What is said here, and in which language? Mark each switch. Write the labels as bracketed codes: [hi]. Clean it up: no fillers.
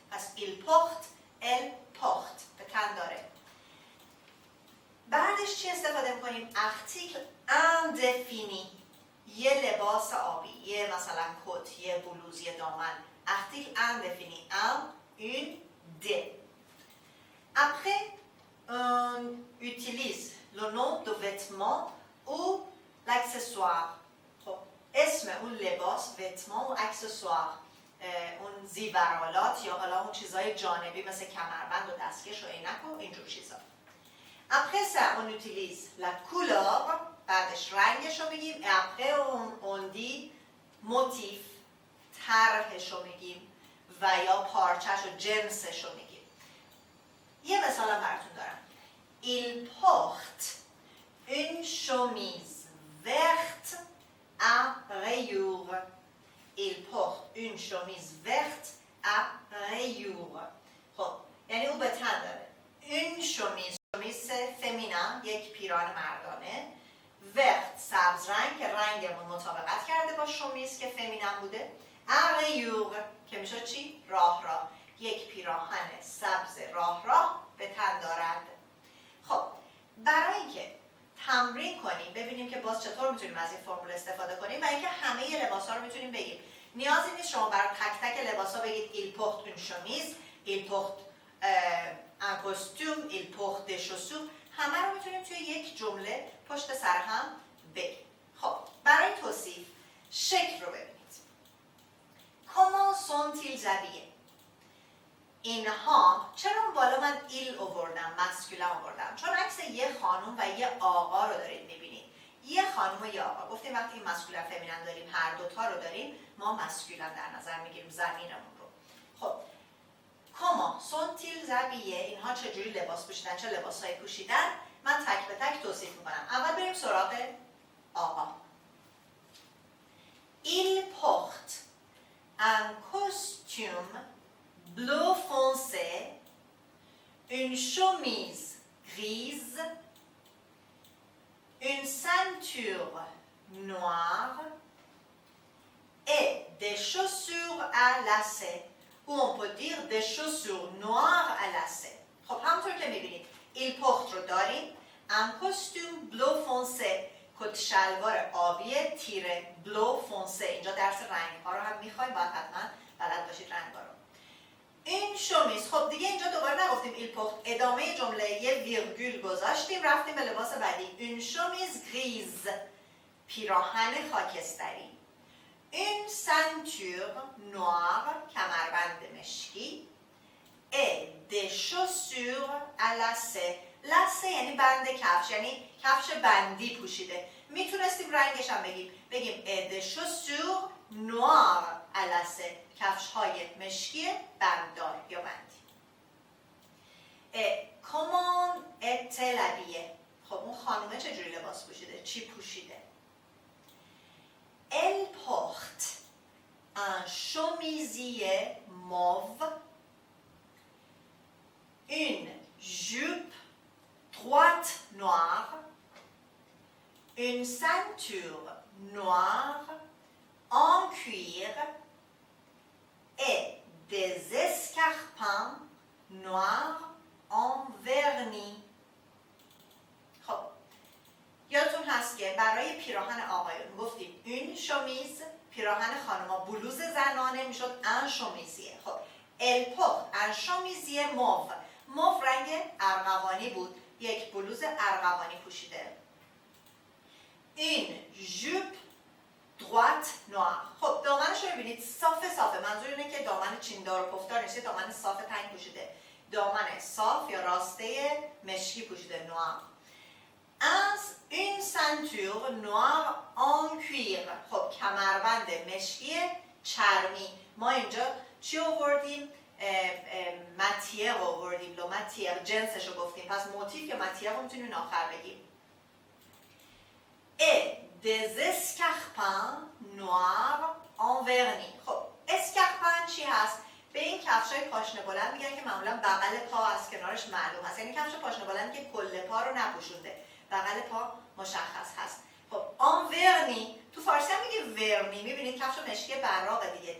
[fa] پس [fr] il porte، elle porte، [fa] به تن داره. بعدش چی استفاده می‌کنیم؟ article indéfini، یه لباس آبی، یه مثلا کت، یه بلوز، یه دامن. [fr] article indéfini، un، une، des. Après on utilise le nom de vêtement ou l'accessoire. [fa] خب اسم اون لباس، vêtement و accessoire، اون زیورالات یا حالا اون چیزای جانبی مثل کمربند و دستکش و عینک و اینجور چیزا. [fr] Après ça, on utilise la couleur، [fa] بعدش رنگش رو میگیم. [fr] après on dit motif، [fa] طرحش رو میگیم و یا پارچهش و جنسش رو میگیم. یه مثال هم براتون دارم. [fr] Il porte une chemise verte à rayures. Il porte une chemise verte à rayures. [fa] خب یعنی او به تن داره une chemise، شمیز فمینن، یک پیراهن مردانه، ورت سبز رنگ که رنگمون مطابقت کرده با شمیز که فمینن بوده، رایور که میشه چی؟ راه، یک پیراهن سبز راه به تن دارد. خب برای اینکه تمرین کنیم ببینیم که باز چطور میتونیم از این فرمول استفاده کنیم و اینکه همه لباسا رو میتونیم بگیم. نیازی نیست شما برای تک تک لباسا بگید [fr] il porte une chemise، il porte un costume، il porte des chaussures. [fa] همه رو میتونیم توی یک جمله پشت سر هم بگیم. خب برای توصیف شکل رو ببینید. [fr] Comment sont-ils habillés؟ [fa] اینها، چرا اون بالا من il آوردم، مسکولین آوردم؟ چون عکس یه خانم و یه آقا رو دارید میبینید. یه خانم و یه آقا. گفتیم وقتی مسکولین فمینین داریم، هر دوتا رو داریم، ما مسکولین در نظر میگیریم، زمینمون رو. خب [fr] Comment sont-ils habillés؟ [fa] اینها چجوری لباس پوشیدن، چه لباسایی پوشیدن؟ من تک به تک توصیف میکنم. اول بریم سراغ آقا. [fr] Il porte un costume bleu foncé، une chemise grise، une ceinture noire et des chaussures à lacets. ou on peut dire des chaussures noires à lacets. [fa] خب همونطور که میبینید il porte رو داریم، [fr] un costume bleu foncé [fa] کت شلوار آبی تیره بلو فونسه. اینجا درس رنگ ها رو هم میخوایم، باید حتما بلد باشید رنگ ها رو. این شمیز. خب دیگه اینجا دوباره نگفتیم ایل پورت، ادامه جمله یه ویرگول گذاشتیم، رفتیم به لباس بعدی. این شمیز گریز، پیراهن خاکستری. این سنتور نوار، کمربند مشکی. [fr] et des chaussures à lacets. [fa] لسه یعنی بند کفش، یعنی کفش بندی پوشیده. میتونستیم رنگش هم بگیم [fr] et des chaussures noires à lacets، [fa] کفش های مشکی بنددار یا بندی. [fr] comment est-elle habillée؟ [fa] خب اون خانومه چجوری لباس پوشیده؟ چی پوشیده؟ [fr] elle porte un chemisier mauve, une jupe droite noire, une ceinture noire en cuir et des escarpins noirs en vernis. [fa] خب یادتون هست که برای پیراهن آقایون گفتیم این شمیز، پیراهن خانما بلوز زنانه میشد ان شمیزیه. [fr] خب elle porte un chemisier mauve. [fa] موف رنگ ارغوانی بود، یک بلوز ارغوانی پوشیده. [fr] این jupe droite noire. [fa] خب دامنش رو ببینید صافه، منظور اینه که دامن چیندار و پفدار نیست، دامن صاف تنگ پوشیده. دامن صاف یا راسته مشکی پوشیده، نوار. [fr] این ceinture noire en cuir. [fa] خب کمربند مشکی چرمی. ما اینجا چی آوردیم؟ ماتیر آوردیم، لو ماتیر جنسش رو گفتیم، پس موتیف یا ماتیر رو میتونیم آخر بگیم. [fr] et des escarpins noirs en vernis. [fa] خب اسکارپن چی هست؟ به این کفشای پاشنه بلند میگن که معمولا بغل پا از کنارش معلوم هست، یعنی کفش پاشنه بلند که کل پا رو نپوشونده، بغل پا مشخص هست. خب en vernis تو فارسی هم میگه ورنی، میبینید کفش مشکی براق دیگه.